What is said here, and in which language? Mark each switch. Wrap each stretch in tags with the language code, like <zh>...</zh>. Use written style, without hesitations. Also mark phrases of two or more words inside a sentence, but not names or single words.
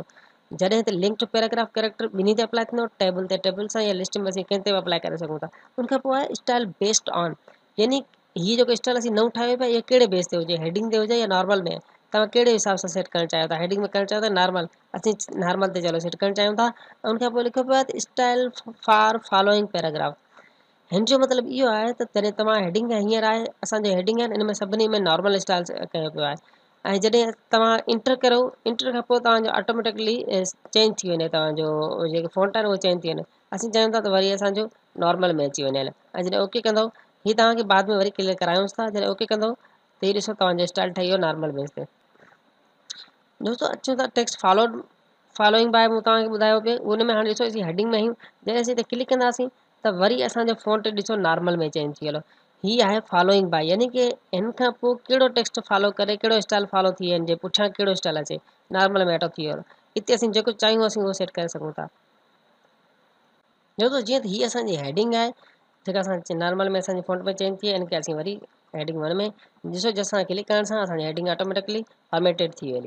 <sd>जॾहिं त</sd> <en>link to paragraph character</en> <sd>ॿिन्ही ते अप्लाई थींदो। टेबल ते टेबल सां या लिस्ट में असीं कंहिं ते बि अप्लाई करे सघूं था। उनखां पोइ आहे</sd> <en>style based on,</en> <sd>यानी हीअ जेको स्टाइल असीं नओं ठाहियो पिया इहो कहिड़े बेस ते हुजे, हेडिंग ते हुजे या नॉर्मल में। तव्हां कहिड़े हिसाब सां सेट करणु चाहियो था, हेडिंग में करणु चाहियो था नॉर्मल, असीं नॉर्मल ते चलो सेट करणु चाहियूं था। ऐं उनखां पोइ लिखियो पियो आहे</sd> <en>style for following paragraph.</en> <sd>हिन जो मतिलबु इहो आहे त जॾहिं तव्हां हेडिंग हींअर आहे, असांजे हेडिंग आहिनि इन में सभिनी में नॉर्मल स्टाइल कयो पियो आहे। ऐं जॾहिं तव्हां इंटर करो, इंटर खां पोइ तव्हांजो</sd> <en>automatically change</en> <sd>थी वञे, तव्हांजो जेके फ़ॉन्ट आहिनि उहे चेंज थी वञे। असीं चाहियूं था त वरी असांजो नॉर्मल में अची वञे। ऐं जॾहिं ओके कंदो, हीअ तव्हांखे बाद में वरी क्लियर करायूंसि था। जॾहिं ओके कंदो त हीअ ॾिसो तव्हांजो स्टाइल ठही वियो नॉर्मल बेस ते। दोस्तों अचूं था</sd> <en>text following by,</en> <sd>मूं तव्हांखे ॿुधायो पियो उन में। हाणे ॾिसो असीं हेडिंग में आहियूं, जॾहिं असीं हिते क्लिक कंदासीं त वरी असांजो फ़ॉन्ट ॾिसो नॉर्मल में चेंज थी वियो। हीअ आहे</sd> <en>following by,</en> <sd>यानी कि हिन खां पोइ कहिड़ो टेक्स्ट फॉलो करे, कहिड़ो स्टाइल फॉलो थिए, हिन जे पुठियां कहिड़ो स्टाइल अचे, नॉर्मल में ऑटो थी वियो। हिते असीं जेको चाहियूं असीं उहो सेट करे सघूं था। दोस्तों जीअं त हीअ असांजी हेडिंग आहे, जेका असां नॉर्मल में असांजे फ़ॉन्ट में चेंज थी, हिन खे असीं वरी हेडिंग 1 में ॾिसो जंहिंसां क्लिक करण सां असांजी हेडिंग</sd> <en>automatically formatted</en> <sd>थी वेंदी।</sd>